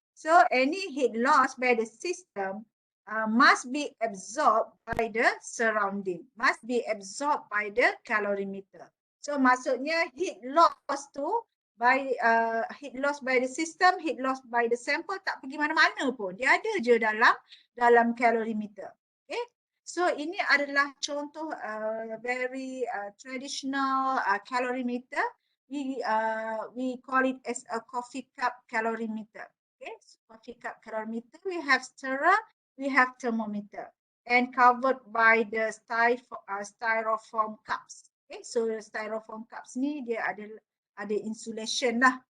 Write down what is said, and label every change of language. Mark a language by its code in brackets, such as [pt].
[en] So, any heat loss by the system must be absorbed by the surrounding, must be absorbed by the calorimeter. [ms] So, maksudnya heat loss tu [en] by heat loss by the system, heat loss by the sample [ms] tak pergi mana-mana pun. Dia ada je dalam calorimeter. Okay. So ini adalah contoh [en] very traditional calorimeter. We call it as a coffee cup calorimeter. Okay, so coffee cup calorimeter. We have stirrer, we have thermometer, and covered by the styrofoam cups. [ms] Okay, so styrofoam cups ni dia ada insulation lah.